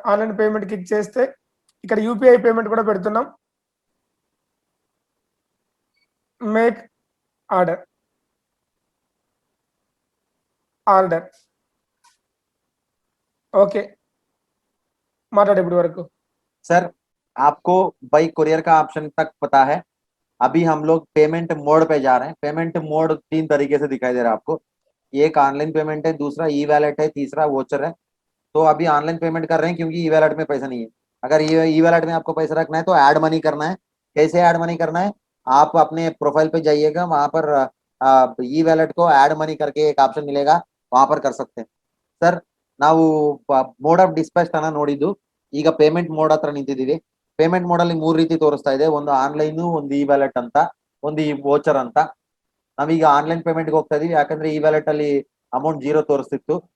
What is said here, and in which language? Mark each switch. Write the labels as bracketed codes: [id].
[te] Online payment click చేస్తే ఇక్కడ UPI payment కూడా పెడుతున్నాం, మేక్ ఆర్డర్ ఓకే మాట్లాడు ఇప్పుడు వరకు। [hi] सर आपको बाई कोरियर का ऑप्शन तक पता है, अभी हम लोग पेमेंट मोड पे जा रहे हैं। पेमेंट मोड 3 तरीके से दिखाई दे रहा है आपको, एक ऑनलाइन पेमेंट है, दूसरा ई वैलेट है, तीसरा वोचर है। तो अभी ऑनलाइन पेमेंट कर रहे हैं क्योंकि ई वैलेट में पैसा नहीं है। अगर ई वैलेट में आपको पैसा रखना है तो ऐड मनी करना है। कैसे ऐड मनी करना है, आप अपने प्रोफाइल पे जाइएगा, वहां पर ई वैलेट को ऐड मनी करके एक ऑप्शन मिलेगा, वहां पर कर सकते हैं। [kn] सर ನಾವು ಮೋಡ್ ಆಫ್ ಡಿಸ್ಪ್ಯಾಚ್ ತನ ನೋಡಿದ್ದು, ಈಗ ಪೇಮೆಂಟ್ ಮೋಡ್ ಹತ್ರ ನಿಂತಿದ್ದೀವಿ। ಪೇಮೆಂಟ್ ಮೋಡ್ ಅಲ್ಲಿ 3 ರೀತಿ ತೋರಿಸ್ತಾ ಇದೆ, ಒಂದು ಆನ್ಲೈನ್, ಒಂದು ಇ ವ್ಯಾಲೆಟ್ ಅಂತ, ಒಂದು ಈ ವೋಚರ್ ಅಂತ। ನಾವೀಗ ಆನ್ಲೈನ್ ಪೇಮೆಂಟ್ ಗೆ ಹೋಗ್ತಾ ಇದೀವಿ, ಯಾಕಂದ್ರೆ ಈ ವ್ಯಾಲೆಟ್ ಅಲ್ಲಿ ಅಮೌಂಟ್ 0 ತೋರಿಸ್ತಿತ್ತು।